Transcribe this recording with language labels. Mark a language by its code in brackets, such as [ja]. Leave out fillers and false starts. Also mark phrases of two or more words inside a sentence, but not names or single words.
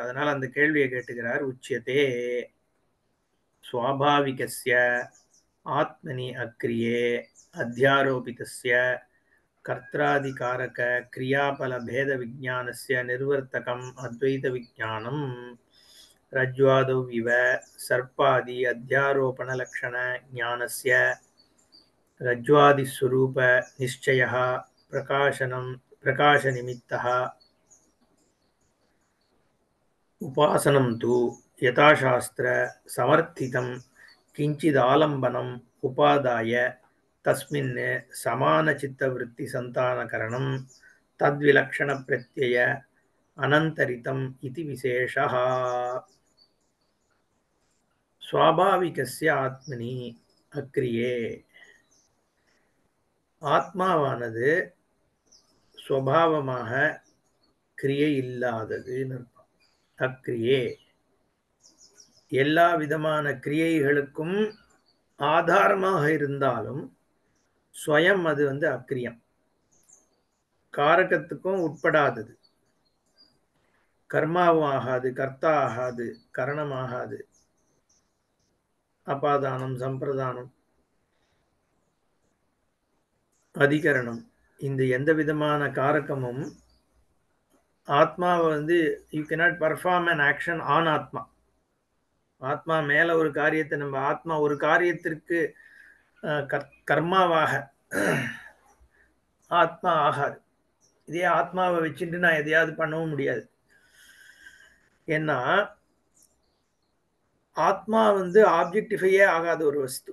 [ta] அதனால அந்த கேள்வியை கேட்டுக்கிறார். [sa] उच्यते स्वाभाविकस्य आत्मनि अक्रिये अध्यारोपितस्य कर्त्रादिकारक क्रियाफल भेद विज्ञानस्य निवर्तकम् अद्वैत विज्ञानम् रज्ज्वादौ इव सर्पादि अध्यारोपण लक्षण ज्ञानस्य रज्ज्वादि स्वरूप निश्चयः प्रकाशनम् प्रकाशनिमित्तः उपासनं तु यथाशास्त्र समर्थितं किञ्चिदालम्बनम् उपादाय तस्मिन् समानचित्तवृत्तिसन्तानकरणं तद्विलक्षणप्रत्यय अनन्तरितम् इति विशेषः। स्वाभाविकस्य आत्मनि अक्रिये [ta] ஆத்மாவானது சுபாவமாக கிரியை இல்லாதது. அக்ரியே எல்லா விதமான கிரியைகளுக்கும் ஆதாரமாக இருந்தாலும் ஸ்வயம் அது அக்ரியம், காரகத்துக்கும் உட்படாதது, கர்மாவும் ஆகாது, கர்த்தா ஆகாது, கரணமாகாது, அபாதானம், சம்பிரதானம், அதிகரணம், இந்த எந்த விதமான காரகமும் ஆத்மாவை [en] you cannot perform an action on [ta] ஆத்மா. ஆத்மா மேல ஒரு காரியத்தை நம்ம ஆத்மா ஒரு காரியத்திற்கு கர்மாவாக ஆத்மா ஆகாது. இதே ஆத்மாவை வச்சுட்டு நான் எதையாவது பண்ணவும் முடியாது. ஏன்னா ஆத்மா ஆப்ஜெக்டிஃபையே ஆகாத ஒரு வஸ்து.